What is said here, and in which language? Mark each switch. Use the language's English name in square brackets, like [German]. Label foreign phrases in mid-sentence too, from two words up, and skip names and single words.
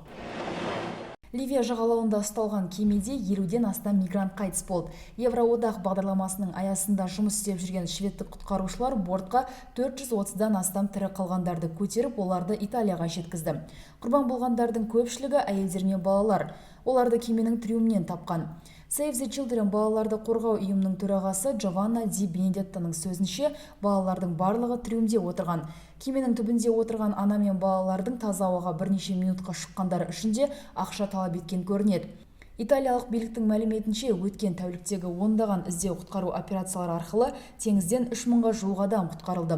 [Kazakh] Ливия жағалауында ұсталған кемеде 50-ден астам мигрант қайтыс болды. Евроодақ бағдарламасының аясында жұмыс істеп жүрген шведтік құтқарушылар бортқа 430-дан астам тірі қалғандарды көтеріп, оларды Италияға жеткізді. Құрбан болғандардың көпшілігі әйелдер мен балалар. Оларды кеменің трюмінен тапқан. Save the Children балаларды қорғау ұйымының төрағасы Джованна Ди Бенедеттаның сөзінше, балалардың барлығы трюмде отырған. Кеменің түбінде отырған ана мен балалардың таза ауаға бірнеше минутқа шыққандары үшін де ақша талап еткен көрінеді. Италиялық биліктің мәліметінше, өткен тәуліктегі ондаған іздеу құтқару операциялары арқылы теңізден 3000-ға жуық адам құтқарылды.